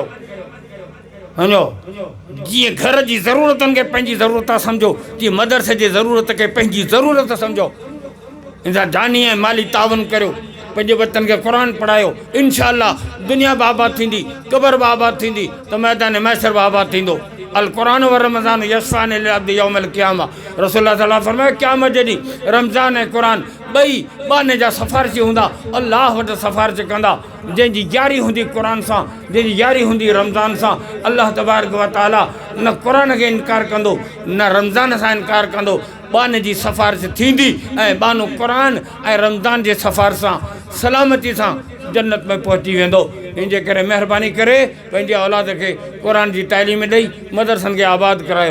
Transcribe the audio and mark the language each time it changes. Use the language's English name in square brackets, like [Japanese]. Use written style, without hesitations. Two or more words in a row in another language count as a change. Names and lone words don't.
[Sindhi] वञो जीअं घर जी ज़रूरतनि खे पंहिंजी ज़रूरत सम्झो, जीअं मदरसे जी ज़रूरत खे पंहिंजी ज़रूरत सम्झो। इन सां जानी ऐं माली तावन करियो, पंहिंजे बच्चनि खे क़ुर पढ़ायो। इनशाअल्लाह दुनिया बि आबाद थींदी, क़बर बि आबाद थींदी, त मैदान महशर बि आबाद थींदो। [Arabic] القرآن ورمضان يشفعان للعبد يوم القيامة. [Sindhi] रसूलुल्लाह [Arabic] صلى الله عليه وسلم [Sindhi] फरमायो क़यामत जे ॾींहुं रमज़ान ऐं क़ुर ॿई बाने जा सिफ़ारिशी हूंदा, अल्लाह वटि सिफ़ारिश कंदा। जंहिंजी यारी हूंदी क़ुर सां, जंहिंजी यारी हूंदी रमज़ान सां, [Arabic] الله تبارك وتعالى [Sindhi] न क़ुर खे इनकार कंदो, न रमज़ान सां इनकार कंदो। बाने जी सिफ़ारिश थींदी ऐं बानो क़ुर ऐं रमज़ान जे सिफ़ारिश सां सलामती सां जन्नत में पहुची वेंदो। इन जे करे महिरबानी करे पंहिंजे औलाद खे क़ुर जी तालीम ॾेई मदरसनि खे आबाद करायो।